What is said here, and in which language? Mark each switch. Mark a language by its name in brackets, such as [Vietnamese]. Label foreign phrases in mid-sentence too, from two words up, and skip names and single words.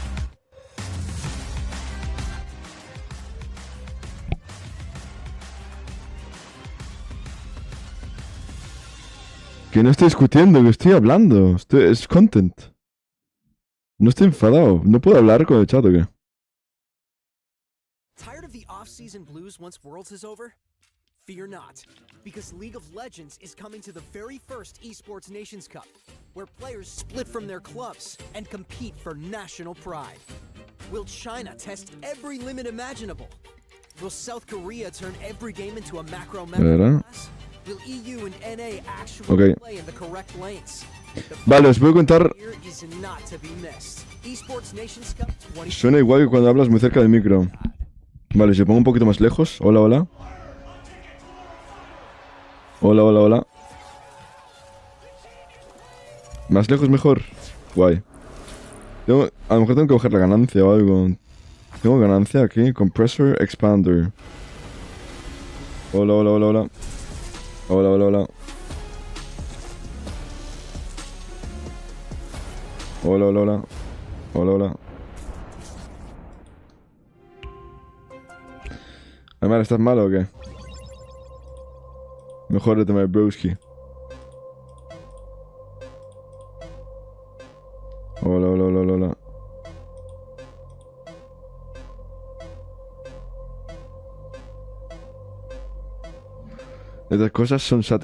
[Spanish] Que no estoy discutiendo, que estoy hablando. Es content. No estoy enfadado. No puedo hablar con el chat, ¿o qué? [English] Tired of the off-season blues once Worlds is over? Fear not, because League of Legends is coming to the very first Esports Nations Cup, where players split from their clubs and compete for national pride. Will China test every limit imaginable? Will South Korea turn every game into a macro meta class? Will EU and NA actually Ok. play in the correct lanes? [Spanish] Vale, os voy a contar. [English] Here is not to be missed. Esports Nations Cup 20. [Spanish] Suena igual que cuando hablas muy cerca del micro. Vale, si pongo un poquito más lejos. Hola, hola. Hola, hola, hola. Más lejos mejor. Guay. A lo mejor tengo que coger la ganancia o algo. Tengo ganancia aquí. [English] Compressor Expander. [Spanish] Hola, hola, hola, hola. Hola, hola, hola. Hola, hola, hola. Hola, hola. Además, ¿estás malo o qué? Mejórate, [English] my broski. [Spanish] Hola, hola, hola, hola, hola. Estas cosas son satisfying.